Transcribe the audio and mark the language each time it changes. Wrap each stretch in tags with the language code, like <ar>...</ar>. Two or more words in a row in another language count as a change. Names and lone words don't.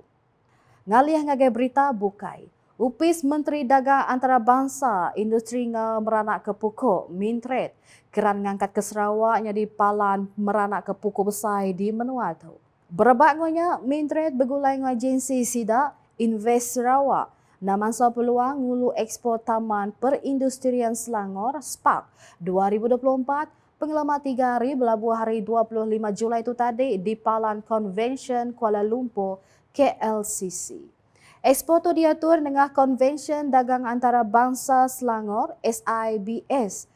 <iba>Ngalih ngagai berita bukai. Upis Menteri Dagang Antarabangsa Industri meranak ke pukuk Mintret keran ngangkat ke Sarawak di palan meranak ke pukuk besar di Menua tu. Berebaknya Mintret bergulai dengan agensi SIDA Invest Sarawak namansa peluang ngulu ekspor Taman Perindustrian Selangor SPARK 2024 pengalaman 3 hari berlabuh hari 25 Julai itu tadi di Palan Convention Kuala Lumpur KLCC. Ekspor itu diatur dengan Konvensyen Dagang Antarabangsa Selangor SIBS.</iba>